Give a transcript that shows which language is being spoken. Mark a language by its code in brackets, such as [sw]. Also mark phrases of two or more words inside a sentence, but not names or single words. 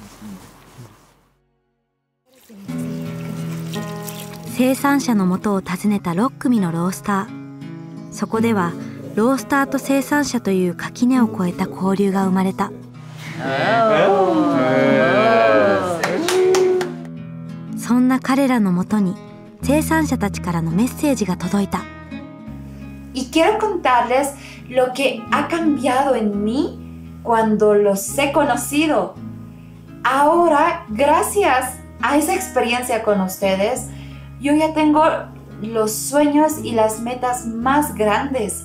[ja] 生産者の元を訪ねた6組のロースター。そこではロースターと生産者という垣根を越えた交流が生まれた。そんな彼らのもとに生産者たちからのメッセージが届いた。 [es] Y quiero contarles lo que ha cambiado en mí cuando los he conocido. Ahora, gracias a esa experiencia con ustedes, yo ya tengo los sueños y las metas más grandes.